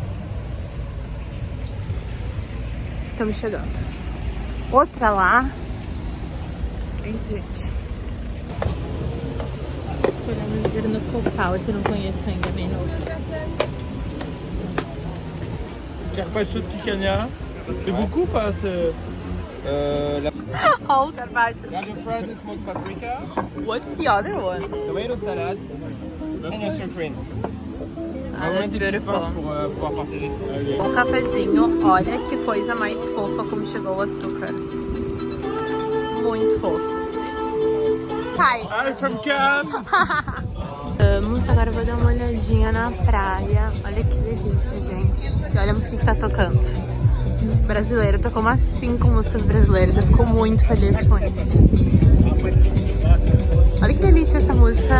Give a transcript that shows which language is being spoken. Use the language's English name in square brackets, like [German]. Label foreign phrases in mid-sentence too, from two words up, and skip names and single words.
[Portuguese] Estamos chegando. Outra lá. É isso, gente. Escolhemos vir no Copal. Esse eu não conheço ainda, bem novo. Carpaccio de picanha. [French] C'est beaucoup ou pas? [Portuguese] Oh, carpaccio. [English] Garlic fried and smoked paprika. What's the other one? Tomato salad. And your cream. That's beautiful. [French] Pour pouvoir partager. [Portuguese] O cafezinho, olha que coisa mais fofa como chegou o açúcar. muito fofo. Sai. [English] I'm from Cannes. [Portuguese] Agora eu vou dar uma olhadinha na praia. Olha que delícia, gente. E olha a música que tá tocando. Brasileira, tocou umas 5 músicas brasileiras. Eu fico muito feliz com isso. Olha que delícia essa música.